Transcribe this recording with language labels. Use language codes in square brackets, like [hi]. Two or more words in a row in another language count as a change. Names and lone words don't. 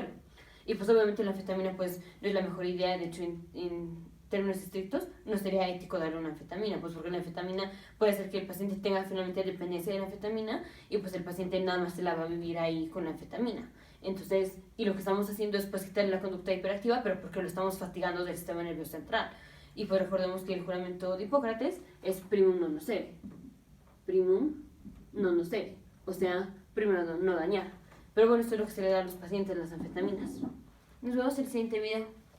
[es] Y pues obviamente la anfetamina pues no es la mejor idea, de hecho en términos estrictos no sería ético darle una anfetamina, pues porque la anfetamina puede hacer que el paciente tenga finalmente dependencia de la anfetamina y pues el paciente nada más se la va a vivir ahí con la anfetamina. Entonces, y lo que estamos haciendo es pues quitarle la conducta hiperactiva, pero porque lo estamos fatigando del sistema nervioso central. Y pues recordemos que el juramento de Hipócrates es [la] primum non nocere. Primum non nocere, [es] o sea, primero no dañar. Pero bueno, esto es lo que se le da a los pacientes, las anfetaminas. Nos vemos en el siguiente video.